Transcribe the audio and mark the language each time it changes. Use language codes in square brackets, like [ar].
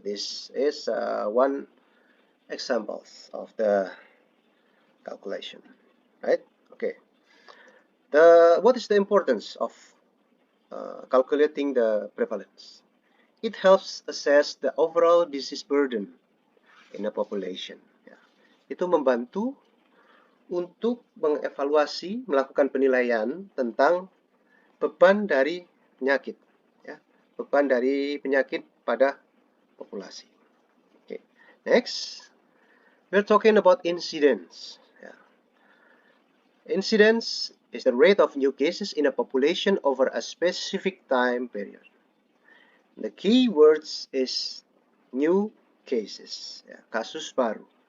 [en] This is one example of the calculation, right? Okay. What is the importance of calculating the prevalence? It helps assess the overall disease burden in a population. [id] Ya. Itu membantu untuk mengevaluasi, melakukan penilaian tentang beban dari penyakit, ya, beban dari penyakit pada populasi. [en] Okay. Next, we're talking about incidence. Yeah. Incidence is the rate of new cases in a population over a specific time period. The key words is new cases, [id] ya, kasus baru.